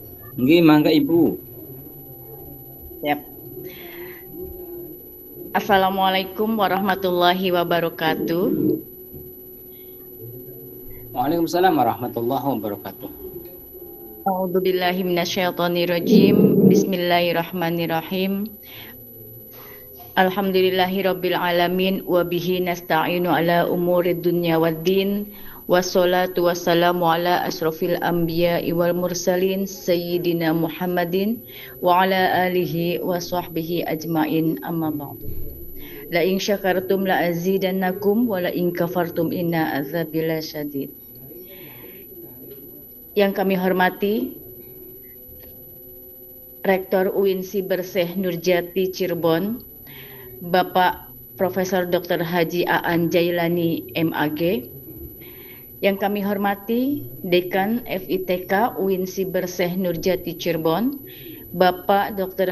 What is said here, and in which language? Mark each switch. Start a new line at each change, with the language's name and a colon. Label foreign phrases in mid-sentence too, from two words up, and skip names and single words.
Javanese: Nggih, mangga Ibu. Siap.
Arabic: السلام عليكم ورحمة الله وبركاته. وعليكم السلام ورحمة الله وبركاته. أعوذ بالله من الشيطان الرجيم. بسم الله الرحمن الرحيم الحمد لله رب العالمين وبه نستعين على أمور الدنيا والدين. والصلاة والسلام على أشرف الأنبياء والمرسلين سيدنا محمد وعلى آله وصحبه أجمعين, أما بعد. لئن شكرتم لأزيدنكم ولئن كفرتم إن عذابي لشديد.
Indonesian: Yang kami hormati Rektor UIN Siber Syekh Nurjati Cirebon, Bapak Profesor Dr. Haji Aan Jailani MAG. Yang kami hormati Dekan FITK UIN Siber Syekh Nurjati Cirebon, Bapak Dr.